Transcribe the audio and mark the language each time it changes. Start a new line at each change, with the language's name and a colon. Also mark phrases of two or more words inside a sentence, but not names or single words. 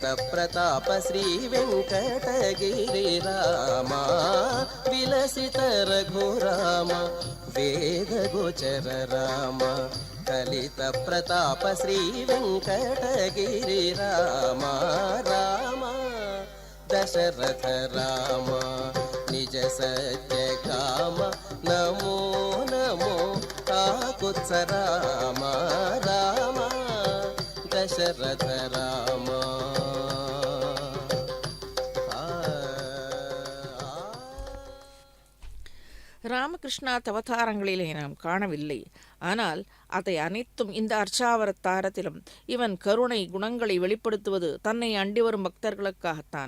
Sanskrit: ಪ್ರತಾಪ ಶ್ರೀ ವೆಂಕಟಗಿರಿ ರಾಮ ವಿಲಸಿತ ರಘುರಾಮ ವೇದ ಗೋಚರ ರಾಮ ಕಲಿತ ಪ್ರತಾಪ ಶ್ರೀ ವೆಂಕಟಗಿರಿ ರಾಮ ರಾಮ ದಶರಥ ರಾಮ ನಿಜ ಸತ್ಯ ಕಾಮ ನಮೋ ನಮೋ ಕಾಕುತ್ಸ ರಾಮ ರಾಮ ದಶರಥ ರಾಮ
Tamil: ராமகிருஷ்ணாத் அவதாரங்களிலே நாம் காணவில்லை. ஆனால் அதை அனைத்தும் இந்த அர்ச்சாவதாரத்திலும் இவன் கருணை குணங்களை வெளிப்படுத்துவது தன்னை அண்டி வரும் பக்தர்களுக்காகத்தான்.